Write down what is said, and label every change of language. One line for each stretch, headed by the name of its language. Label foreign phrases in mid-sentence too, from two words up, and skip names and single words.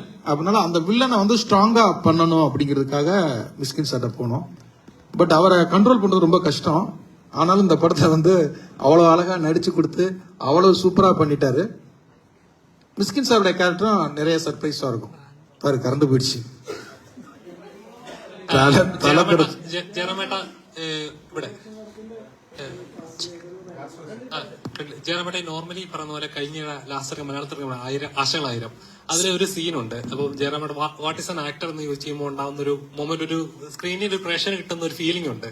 Tamil: அதனால அந்த வில்லனை வந்து ஸ்ட்ராங்கா பண்ணணும் அப்படிங்கிறதுக்காக மிஸ்கின் சார்ட்ட போனோம். பட் அவரை கண்ட்ரோல் பண்றது ரொம்ப கஷ்டம். ஆனாலும் இந்த படத்தை வந்து அவ்வளவு அழகா நடிச்சு கொடுத்து அவ்வளவு சூப்பரா பண்ணிட்டாரு. மிஸ்கின் சாருடைய கேரக்டரும் நிறைய சர்ப்ரைஸா இருக்கும். பாரு, கறந்து போயிடுச்சு.
Malayalam: ജയറാമേട്ടൻ നോർമലി പറഞ്ഞ പോലെ കഴിഞ്ഞ ലാസ്റ്റ് മലയാളത്തിൽ ആശകളായിരം അതിലെ ഒരു സീനുണ്ട്. അപ്പൊ ജയറാമേട്ടൻ
English: what is an actor
Malayalam: എന്ന് ചോദിച്ചു കഴിയുമ്പോൾ ഉണ്ടാവുന്ന ഒരു മൊമെന്റ്, ഒരു സ്ക്രീനിൽ ഒരു പ്രേക്ഷകന് കിട്ടുന്ന ഒരു ഫീലിംഗ് ഉണ്ട്.